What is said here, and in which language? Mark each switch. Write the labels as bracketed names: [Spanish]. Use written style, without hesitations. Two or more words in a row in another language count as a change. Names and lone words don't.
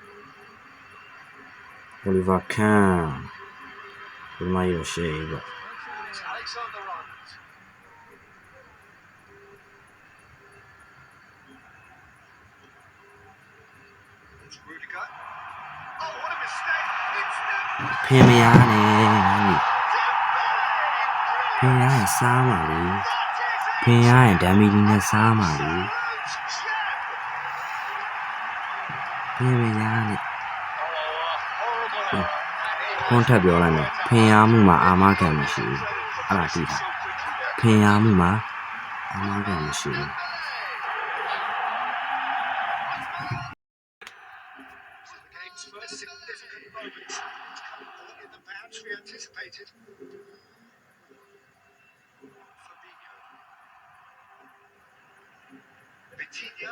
[English] Oliver Kahn. It's Alexander-Arnold. It's Rudiger. Oh, what a mistake! It's Dembele. [Burmese] ဖေမရနဲ့ဖေရရင်စားမှာလေဖင်ရရင်ဓာမီကြီးနဲ့စားမှာလေဖေမရနဲ့ခွန်ထပ်ပြောလိုက်မယ်ဖင်ရမှုမှာအာမခံမရှိဘူးအဲ့ဒါသိတာဖင်ရမှုမှာအာမခံမရှိဘူး [English] Game's first significant moments. In the match we anticipated. Fabinho. Vitinha.